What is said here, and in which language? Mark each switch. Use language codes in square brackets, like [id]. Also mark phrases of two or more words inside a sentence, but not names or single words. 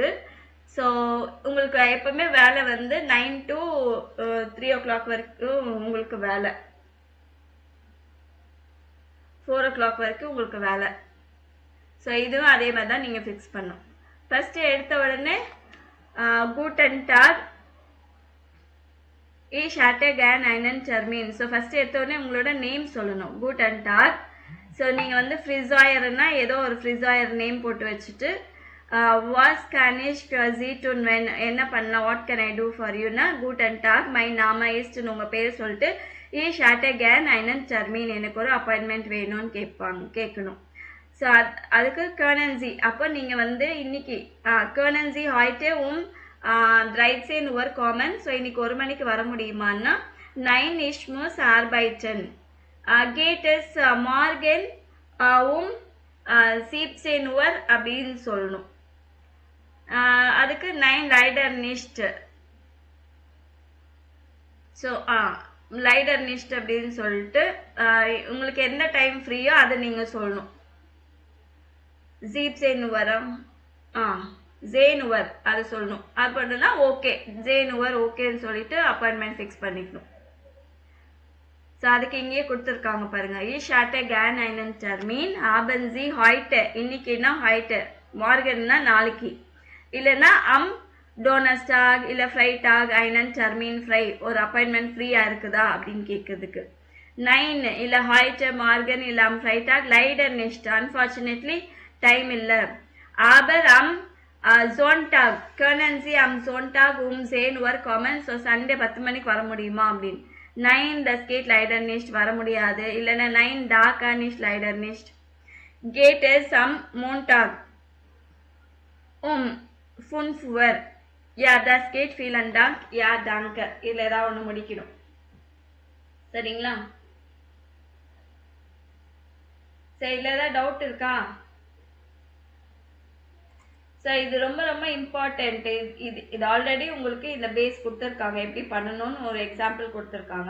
[ta] ஸோ உங்களுக்கு எப்போவுமே வேலை வந்து [en] 9 to 3 o'clock [ta] வரைக்கும் உங்களுக்கு வேலை, 4 o'clock வரைக்கும் உங்களுக்கு வேலை. ஸோ இதுவும் அதே மாதிரி தான் நீங்கள் ஃபிக்ஸ் பண்ணணும். ஃபஸ்ட்டு எடுத்த உடனே [de] Guten Tag Ich hatte gern einen Termin. [ta] ஸோ ஃபஸ்ட்டு எடுத்தோடனே உங்களோட நேம் சொல்லணும். [de] Guten Tag. [ta] ஸோ நீங்கள் வந்து ஃப்ரிஸாயர்னா ஏதோ ஒரு ஃப்ரிஸாயர் நேம் போட்டு வச்சுட்டு [de] was kann ich für Sie tun [ta] வென் என்ன பண்ணலாம், [en] what can I do for you [de] Guten Tag mein Name ist [ta] உங்கள் பேர் சொல்லிட்டு [de] Ich hatte gern einen Termin, [ta] எனக்கு ஒரு அப்பாயின்மெண்ட் வேணும்னு கேட்கணும். ஸோ அதுக்கு கர்னன்சி. அப்போ நீங்கள் வந்து இன்னைக்கு [de] können Sie heute um ein Uhr kommen. [ta] ஸோ இன்னைக்கு 1 மணிக்கு வர முடியுமான்னா [de] 9 ich muss arbeiten. Geht es morgen 17 Uhr [ta] அப்படின்னு சொல்லணும். [de] அதுக்கு 9 leider nicht. [ta] ஸோ [de] leider nicht [ta] அப்படின்னு சொல்லிட்டு உங்களுக்கு எந்த டைம் ஃப்ரீயோ அதை நீங்கள் சொல்லணும். 17 Uhr ஜேனுவர் அது சொல்லணும். அது பண்ணுன்னா ஓகே, ஜேனுவர் ஓகேன்னு சொல்லிட்டு அப்பாயின்மெண்ட் ஃபிக்ஸ் பண்ணிக்கணும். ஸோ அதுக்கு இங்கேயே கொடுத்துருக்காங்க பாருங்க. [de] Ich hatte gern einen Termin haben Sie heute, [ta] இன்னைக்குன்னா heute, மார்கன்னா நாளைக்கு, இல்லைன்னா டோனஸ்டாக் இல்லை ஃப்ரைடாக் [de] einen Termin frei, [ta] ஒரு அப்பாயின்மெண்ட் ஃப்ரீயாக இருக்குதா அப்படின்னு கேட்குறதுக்கு. 9 இல்லை [de] heute morgen [ta] இல்லை [de] Freitag leider nicht, [ta] அன்ஃபார்ச்சுனேட்லி டைம் இல்லை. [de] aber Sonntag können Sie am Sonntag 10 Uhr kommen. [ta] ஸோ சண்டே 10 மணிக்கு வர முடியுமா அப்படின்னு. [de] 9 das geht leider nicht, [ta] வர முடியாது. இல்லைன்னா [de] 9 da kann ich leider nicht. Geht es am Montag 5 Uhr? Ja, das geht, vielen Dank. Ja, danke. [ta] இதில் ஏதாவது ஒன்று முடிக்கணும். சரிங்களா? சரி, இதில் ஏதாவது டவுட் இருக்கா? ஸோ இது ரொம்ப ரொம்ப இம்பார்ட்டன்ட்டு. இது ஆல்ரெடி உங்களுக்கு இந்த பேஸ் கொடுத்துருக்காங்க, எப்படி பண்ணணும்னு ஒரு எக்ஸாம்பிள் கொடுத்துருக்காங்க.